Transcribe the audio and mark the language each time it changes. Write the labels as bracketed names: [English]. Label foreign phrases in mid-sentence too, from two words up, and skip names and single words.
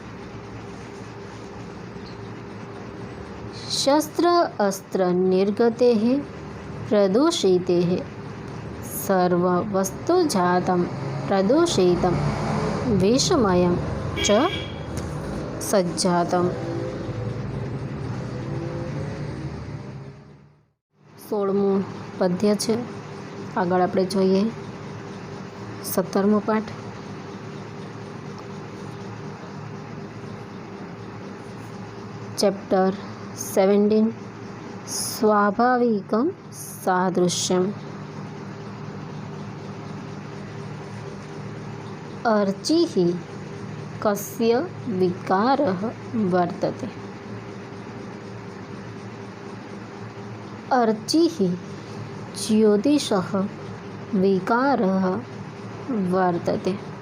[Sanskrit] शस्त्र अस्त्र निर्गतेः प्रदूषितेः सर्ववस्तुजातं प्रदूषितं विषमयं च सज्जातम्. [Gujarati] 16મું પદ્ય છે. આગળ આપણે જોઈએ 17મો પાઠ. [Sanskrit] ચેપ્ટર 17 स्वाभाविकं सादृश्यम्. अर्चिः कस्य विकारः वर्तते। अर्चिः ज्योतिषः विकारः वर्तते।